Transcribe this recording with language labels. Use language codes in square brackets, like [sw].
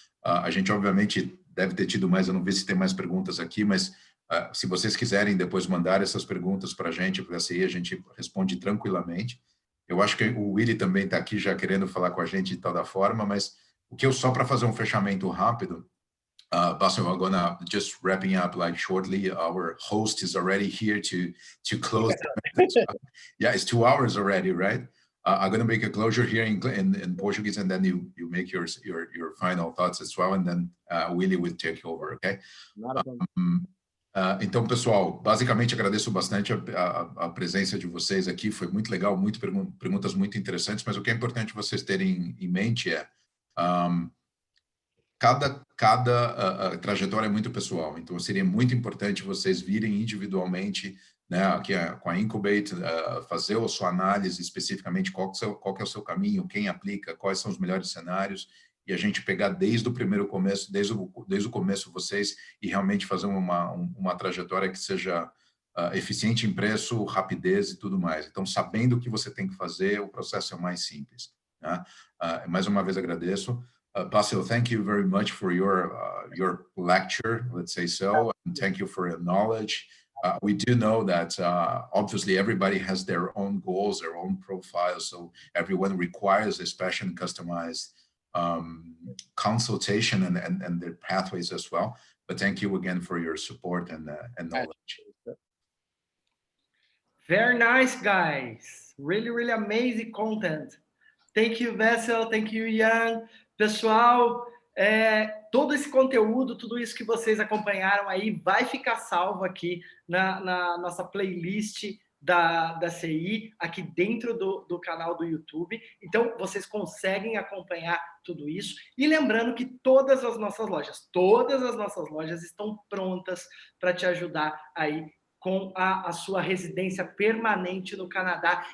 [pt] A gente, obviamente, deve ter tido mais, eu não vi se tem mais perguntas aqui, mas se vocês quiserem depois mandar essas perguntas para a gente, porque assim a gente responde tranquilamente. Eu acho que o Willy também está aqui já querendo falar com a gente de toda forma, mas o que eu só para fazer um fechamento rápido, Basil, [en] I'm gonna just wrapping up like shortly. Our host is already here to close. Yeah, it's 2 hours already, right? I'm gonna make a closure here in Portuguese, and then you make your final thoughts as well, and then Willy will take over, okay? [pt] Então, pessoal, basicamente agradeço bastante a presença de vocês aqui, foi muito legal, perguntas muito interessantes, mas o que é importante vocês terem em mente é cada trajetória é muito pessoal, então seria muito importante vocês virem individualmente, né, aqui com a Incubate, fazer a sua análise especificamente qual que é o seu caminho, quem aplica, quais são os melhores cenários, e a gente pegar desde o primeiro começo, desde o começo vocês, e realmente fazer uma trajetória que seja eficiente em preço, rapidez e tudo mais. Então, sabendo o que você tem que fazer, o processo é mais simples, né? Mais uma vez agradeço. [en] Basil, thank you very much for your lecture, let's say so, and thank you for your knowledge. We do know that obviously everybody has their own goals, their own profiles, so everyone requires a special and customized consultation and their pathways as well. But thank you again for your support and knowledge. Very nice, guys. Really, really amazing content. Thank you, Vessel. Thank you, Ian. [pt] Pessoal, todo esse conteúdo, tudo isso que vocês acompanharam aí, vai ficar salvo aqui na nossa playlist da CI aqui dentro do canal do YouTube. Então, vocês conseguem acompanhar tudo isso. E lembrando que todas as nossas lojas estão prontas para te ajudar aí com a sua residência permanente no Canadá.